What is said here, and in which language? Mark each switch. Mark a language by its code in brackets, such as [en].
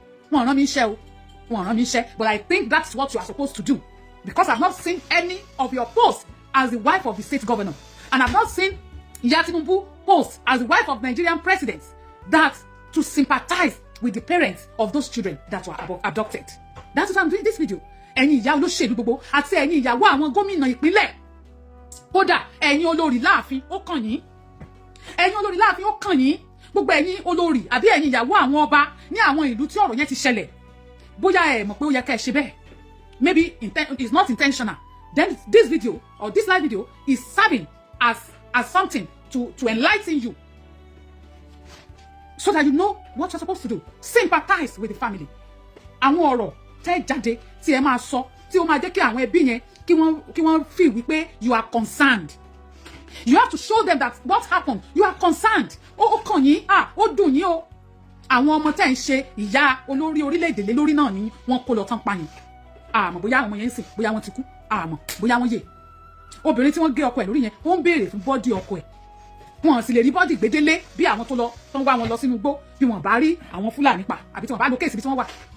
[en] But I think that's what you are supposed to do. Because I've not seen any of your posts as the wife of the state governor. And I've not seen Tinubu post as the wife of Nigerian presidents that to sympathize with the parents of those children that were abducted. That's what I'm doing this video. [yo] Ẹ̀yin ìyá olóṣèlú gbogbo àti ẹ̀yin ìyàwó àwọn gómìnà ìpínlẹ̀. Kódà ẹ̀yin olórí láàfin ó kàn yín. Ẹ̀yin olórí láàfin ó kàn yín. Gbogbo ẹ̀yin olórí àbí ẹ̀yin ìyàwó àwọn ọba ní àwọn ìlú tí ọ̀rọ̀ yẹn ti ṣẹlẹ̀. Bóyá ẹ mọ̀ pé ó yẹ ká ẹ ṣe bẹ́ẹ̀. [en] Maybe it's not intentional. Then this video or this live video is serving as something to enlighten you. So that you know what you're supposed to do. Sympathize with the family. [yo] Àwọn ọ̀rọ̀ tẹ́ jáde tí ẹ máa sọ tí ó máa jẹ́ kí àwọn ẹbí yẹn kí wọ́n [en] feel [yo] wípé [en] you are concerned. You have to show them that what happened, you are concerned. [yo] Ó kàn yín, ó dùn yín o. Àwọn ọmọ tẹ́ ń ṣe ìyá olórí orílẹ̀-èdè lé lórí náà ni wọ́n kó lọ tán pa yín. Àmọ́ bóyá àwọn ọmọ yẹn ń sìn, bóyá wọ́n ti kú, àmọ́ bóyá wọ́n yè. Obìnrin tí wọ́n gé ọkọ ẹ̀ lórí yẹn, ó ń béèrè fún bọ́dì ọkọ ẹ̀. Wọ́n sì lè rí bọ́dì gbédélé bí àwọn tó ń wá wọn lọ sínú igbó bí wọ́n bá rí àwọn Fúlàní pa àbí tí wọ́n bá lo kéèsì bí tí wọ́n wà.